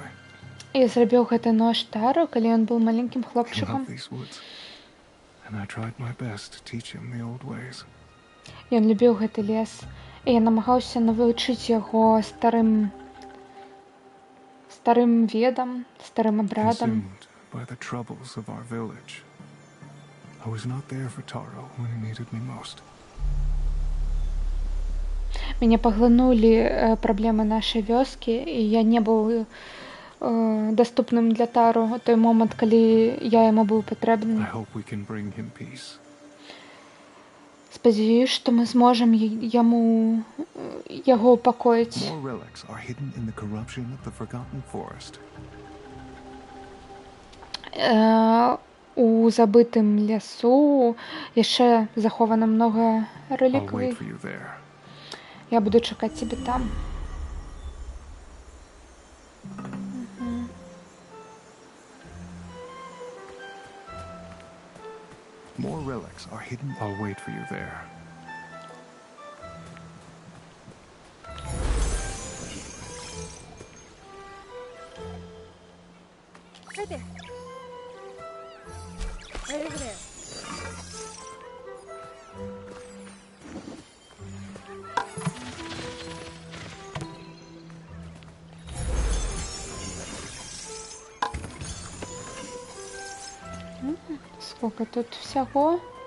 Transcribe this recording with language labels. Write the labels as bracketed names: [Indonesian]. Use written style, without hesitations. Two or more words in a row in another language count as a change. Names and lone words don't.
[Belarusian] Я зрабіў гэты нож Тару, калі ён быў маленькім [English] He [Belarusian] хлопчыкам. [English] loved these woods, and I tried my best to teach him the old ways. [Belarusian] Ён любіў гэты лес, і я намагаўся навучыць яго старым ведам, старым абрадам. [English] Consumed by the troubles of our village, I was not there for Taro when he needed me most. [Belarusian] Мяне паглынулі праблемы нашай вёскі, і я не быў даступным для Тару у той момант, калі я яму быў [English] I [Belarusian] патрэбны. [English] hope we can bring him peace. [Belarusian] Спадзяюсь, што мы зможам яго упакоіць. [English] More relics are hidden in the corruption of the Forgotten Forest. [Belarusian] У забытым лясу яшчэ захована многа [English] I'll [Belarusian] рэліквій. [English] wait for you there. [Belarusian] Я буду чакаць цябе там. [English] More relics are hidden. I'll wait for you there. Right there. Right over there. [Russian] Сколько тут всього?